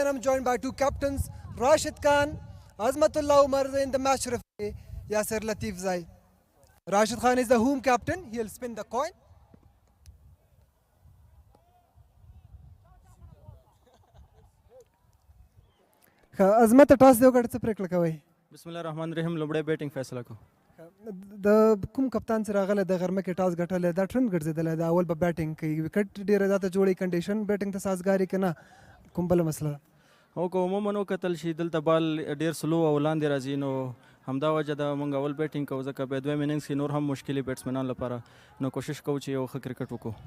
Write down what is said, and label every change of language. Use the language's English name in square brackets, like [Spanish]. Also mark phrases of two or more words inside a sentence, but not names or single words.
[English] I'm joined by two captains, Rashid Khan, Azmatullah Umar in the match referee, Yasir Latif Zai. Rashid Khan is the home captain. He'll spin the coin. Azmat toss [Pashto] دیو کړه څه پریکړه کوي [Arabic] بسم الله الرحمن الرحیم [Pashto] لومړی بیټینګ فیصله کو د کوم کپتان سره راغله د غرمه کې ټاس ګټل دا ټرند ګرځیدل دا اول به بیټینګ کوي وکټ ډیره زیاته جوړی کنډیشن بیټینګ ته سازګاری کنه کوم بل مسله او که عموما وکتل شي دلته بال ډیر سلو او لاندې راځي نو همدا وجه ده موږ اول بیټینګ کوو ځکه بیا دویم اننګز کې نور هم مشکلې بیټسمنان لپاره نو کوشش کوو چې یو ښه کرکټ وکړو